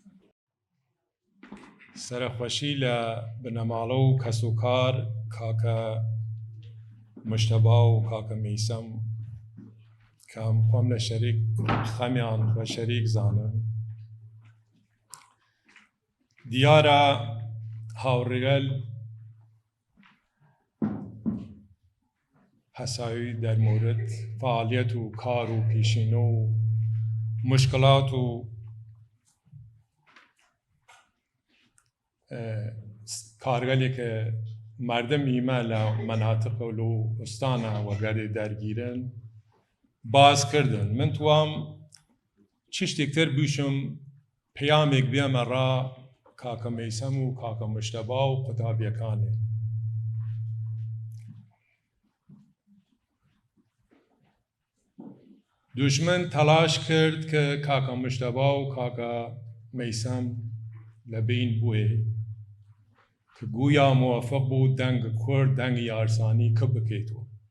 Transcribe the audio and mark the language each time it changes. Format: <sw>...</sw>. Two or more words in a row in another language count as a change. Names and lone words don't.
<sdh>سەرخۆشی لە بنەماڵە و کەسوکار کاکە مشتەبا و کاکە مەیسەم کەم خۆم لە شەریک خەمیان و شەریک زانم. دیارە هاوڕێگەل هەساوی دەرمورد فعالیت و کار و پیشینە و مشکلات و کارگەلێکە مردم ئیمە لە مەناتق و لوستانە وەگەردێ دەرگیرن باز کردن. من توام چ شتێکتر بیشم پەیامێک بێمە ڕا کاکە مەیسەم و کاکە مشتەبا و قوتابیەکانێ. دوژمن تەلاش کرد کە کاکە مشتەبا و کاکە مەیسەم لە بین بووێ کە گویا موافق بوو دەنگ کورد دەنگی یارسانی کە بکەیتەوە.</sdh>